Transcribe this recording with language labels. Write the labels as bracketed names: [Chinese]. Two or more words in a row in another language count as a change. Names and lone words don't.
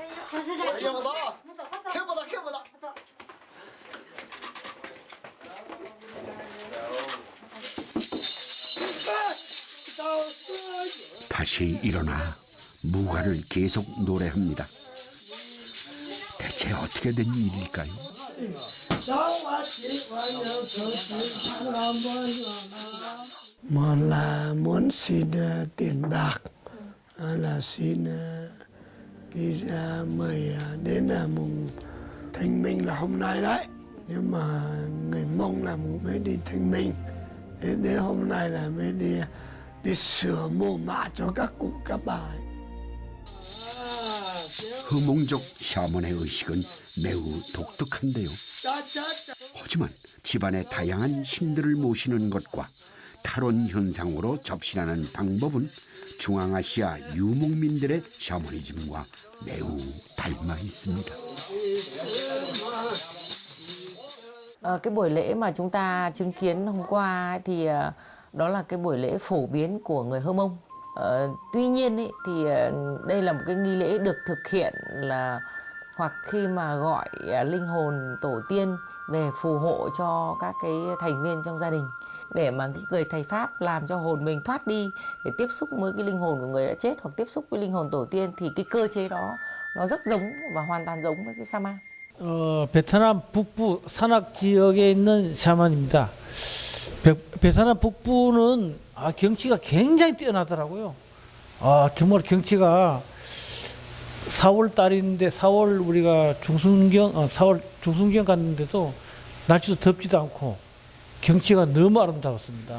[Korean] 다시 일어나 무가를 계속 노래합니다. 대체 어떻게 된 일일까요? [Vietnamese] một là muốn xin tiền bạc, là xin đi ra mời đến mùng Thanh Minh là hôm nay đấy, nhưng mà người Mông là mới đi Thanh Minh, đến hôm nay là mới đi sửa mồ mả cho các cụ các bà ấy. [Korean] 흐몽족 샤먼의 의식은 매우 독특한데요. 하지만 집안의 다양한 신들을 모시는 것과 탈원 현상으로 접신하는 방법은 중앙아시아 유목민들의 샤머니즘과 매우 닮아 있습니다. [Vietnamese] Cái buổi lễ mà chúng ta chứng kiến hôm qua thì đó là cái buổi lễ phổ biến của người Hơ Mông. Tuy nhiên ý, thì đây là một cái nghi lễ được thực hiện là hoặc khi mà gọi linh hồn tổ tiên về phù hộ cho các cái thành viên trong gia đình, để mà cái người thầy Pháp làm cho hồn mình thoát đi để tiếp xúc với cái linh hồn của người đã chết hoặc tiếp xúc với linh hồn tổ tiên, thì cái cơ chế đó nó rất giống và hoàn toàn giống với cái Saman. [Korean] 베트남 북부 산악 지역에 있는 샤먼입니다. 베트남 북부는 경치가 굉장히 뛰어나더라고요. 정말 경치가 4월 달인데 4월 우리가 중순경 4월 중순경 갔는데도 날씨도 덥지도 않고 경치가 너무 아름다웠습니다.